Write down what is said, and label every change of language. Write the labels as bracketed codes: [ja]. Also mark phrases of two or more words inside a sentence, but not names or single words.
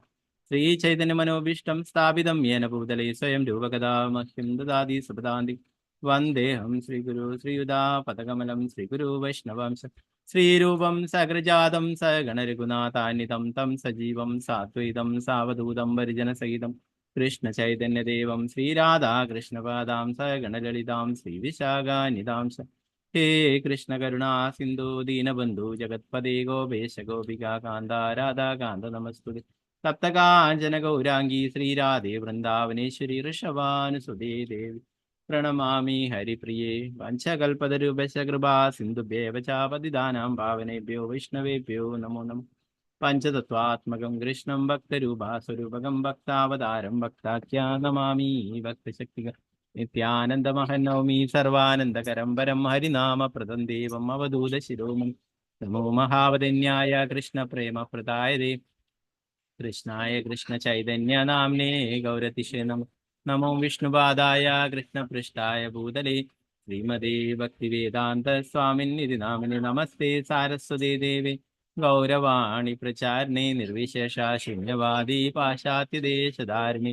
[sa] ശ്രീ ചൈതന്യ മനോഭീഷ്ടം സ്ഥാപിതം യേന ഭൂതലേ സ്വയം രൂപകഥാ മഹ്യം ദദാതി സുപദാന്തി വന്ദേഹം ശ്രീഗുരു ശ്രീയുതാപദകമലം ശ്രീഗുരു വൈഷ്ണവാംശ ശ്രീരൂപം സകൃജാതം സഗണരഘുനാഥാന്വിതം തം സജീവം സാത്വൈതം സാവധൂതം പരിജനസഹിതം കൃഷ്ണ ചൈതന്യദേവം ശ്രീരാധാകൃഷ്ണപാദാം സഗണലളിതാം ശ്രീവിശാഖാനിതാംശ ഹേ കൃഷ്ണ കരുണാ സിന്ധു ദീനബന്ധു ജഗത്പദേ ഗോപേശ ഗോപികാ കാന്ത രാധാകാന്ത നമസ്തുതേ. സപ്തകാഞ്ചന ഗൗരാംഗീ ശ്രീരാധേ വൃന്ദാവനേശ്വരി ഋഷഭാനുസുതേ ദേവി പ്രണമാമി ഹരിപ്രിയേ. വഞ്ചകൽപതരൂപശ കൃപാ സിന്ധുഭ്യേവ ചാപതിദാനാം പാവനേഭ്യോ വൈഷ്ണവേഭ്യോ നമോ നമഃ. പഞ്ചതത്വാത്മകം കൃഷ്ണം ഭക്തരൂപാസ്വരൂപകം ഭക്താവതാരം ഭക്താഖ്യാനമാമി ഭക്തശക്തിക നിത്യാനന്ദമഹം നൗമി സർവാനന്ദകരം പരം ഹരിനാമപ്രദം ദേവം അവധൂത ശിരോമണി. നമോ മഹാവദന്യായ കൃഷ്ണ പ്രേമപ്രദായതേ കൃഷ്ണായ കൃഷ്ണ ചൈതന്യ നാംനേ ഗൗരതിശേ നമോ വിഷ്ണുപാദായ കൃഷ്ണപൃഷ്ഠായ ഭൂതലേ ശ്രീമതേ ഭക്തിവേദാന്ത സ്വാമിന്നിധി നാമിനി നമസ്തേ സാരസ്വതേ ദേവേ ഗൗരവാണി പ്രചാരണേ നിർവിശേഷ ശൂന്യവാദി പാശ്ചാത്യദേശധാരിണി.